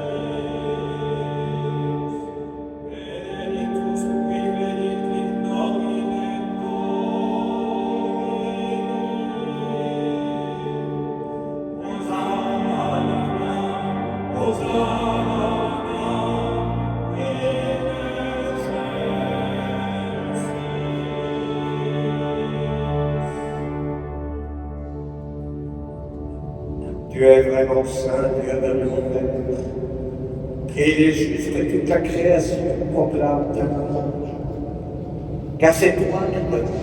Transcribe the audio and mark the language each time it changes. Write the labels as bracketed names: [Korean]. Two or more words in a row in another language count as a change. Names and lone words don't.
[Latin] Benedictus qui venit in nomine Domini. Hosanna, Hosanna, in excelsis. [French] Tu es vraiment saint, Dieu de l'univers. Et il est juste que toute la création proclame ta louange. Car c'est toi qui me dis.